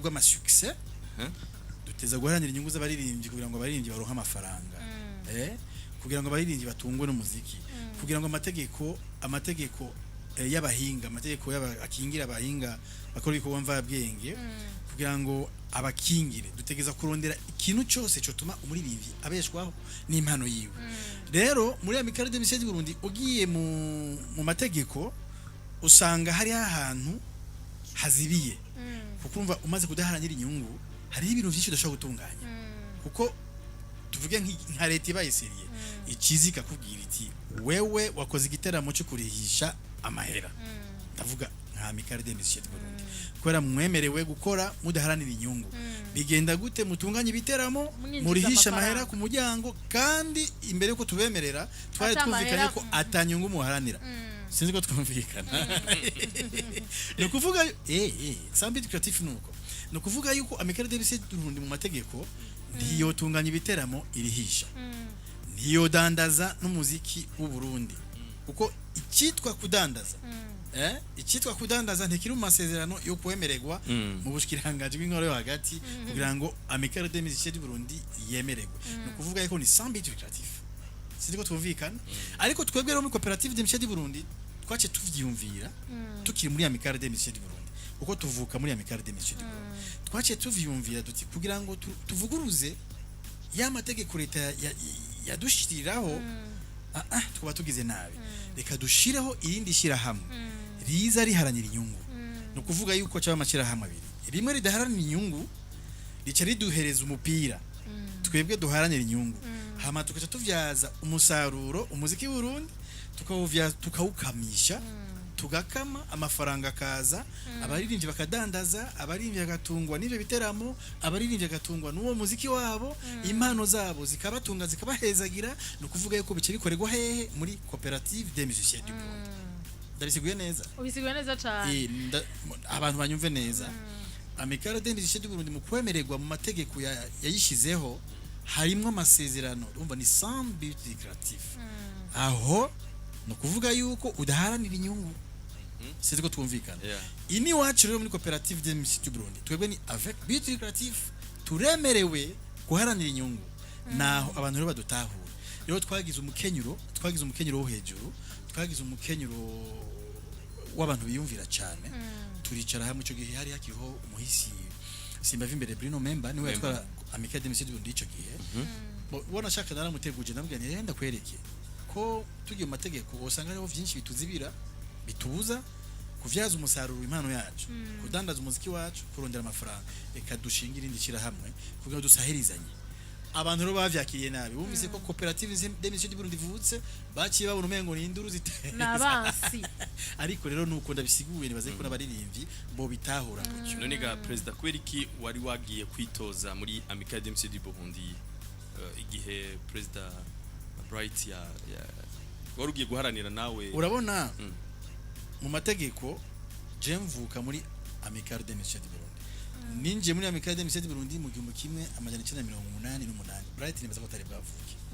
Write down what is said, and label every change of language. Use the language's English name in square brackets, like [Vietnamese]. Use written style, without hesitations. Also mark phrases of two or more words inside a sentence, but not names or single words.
[Rundi] bw'amasuccess duteza guharanira inyungu z'abaririmbyi kugira ngo abaririmbyi baronke amafaranga kugira ngo abaririmbyi batungwe n'umuziki kugira ngo amategeko y'abahinga amategeko akingira abahinga bakora ibikorwa mvabwenge kugira ngo abakingire dutegeza kurondera ikintu cyose cyo tuma umuririmbyi abeshwaho n'impano yiwe rero muri amicale des Messieurs du Burundi ugiye mu mategeko usanga hari ahantu hazibiye kuko umva umaze kudaharanira inyungu hari ibintu byinshi udashobora gutunganya kuko tuvuge nka leta ibayiseriye ikizika kubwira iti wewe wakoze igiteramo cyo kurihisha amahera ndavuga nka Amicale des Musiciens du Burundi kubera mwemerewe gukora mudaharanira inyungu bigenda gute mutunganya ibiteramo Mwinjiza murihisha amafaranga. amahera ku muryango kandi imbere yuko tubemerera twari Ata twumvikanye mahera. ko atanyungu muharanira sinzi ko twumvikana ni ukuvuga sambi creative nuko ni ukuvuga yuko Amicale des Musiciens du Burundi mu mategeko ntiyotunganya ibiteramo irihisha ntiyodandaza n'umuziki w'u Burundi kuko icyitwa kudandaza icyitwa kudandaza ntikiri mu masezerano yo kwemererwa mu bushikiranganje bw'inkoro yo hagati kugira ngo Amicale des Musiciens du Burundi yemererwe ni ukuvuga yuko ni sambi creative sinzi ko twumvikana ariko twebwe rero muri coopérative des Musiciens du Burundi twace tuvyiyumvira tukiri muri Amicale des Musiciens du Burundi uko tuvuka muri Amicale des Musiciens du Burundi twace tuvyiyumvira duti kugira ngo tuvuguruze ya mategeko leta yadushiriraho twaba tugize nabi reka dushireho irindi shirahamwe riza riharanira inyungu no kuvuga yuko cyaba amashirahamwe abiri rimwe ridaharanira inyungu rica riduhereza umupira twebwe duharanira inyungu hama tukaca tuvyaza umusaruro umuziki w'Urundi tukawukamisha tugakama amafaranga kaza abaririmbyi bakadandaza abaririmbyi bagatungwa n'ivyo biteramo abaririmbyi bagatungwa n'uwo muziki wabo impano zabo zikabatunga zikabahezagira no kuvuga yuko bice bikorerwa hehe muri coopérative des musiciens du Burundi ndabisiguye neza ubisiguye neza cyane abantu banyumve neza Amicale des Musiciens du Burundi mu kwemererwa mu mategeko yayishizeho harimo amasezerano urumva ni [French] sans but lucratif [Rundi] aho no kuvuga yuko udaharanira inyungu c'est ko twumvikana ini wacu rero muri coopérative des Musiciens du Burundi twebwe ni [French] avec but lucratif [Rundi] turemerewe guharanira inyungu naho abantu rero badutahura rero twagize umukenyuro wo hejuru twagize umukenyuro w'abantu biyumvira cyane turicara hamwe cyo gihe hari hakiriho umuhisi Simba Vimbere Bruno Memba niwe yatwara Amicale des Musiciens du Burundi cyo gihe bona shaka naramuteguje nabwira yenda kwereke ko tugiye mu mategeko usanga hariho byinshi bituzibira bitubuza kuvyaza umusaruro impano yacu kudandaza umuziki wacu kurondera amafaranga reka dushingira indi shira hamwe kugira dusahirizanye abantu rero bavyakiriye nabi bumvise ko coopérative des Musiciens du Burundi vutse baciye babona umengo ni induru ziteza nabansi ariko rero nuko ndabisiguye nibaze ko n'abaririmbyi bo bitahura gutyo none ga president kweriki wari wagiye kwitoza muri Amicale des Musiciens du Burundi igihe president Bright ya wari ugiye guharanira nawe urabona mu mategeko je mvuka muri Amicale des Musiciens du Burundi ninje muri Amicale des Musiciens du Burundi mu 1988 Bright nibaza ko atari bwavuke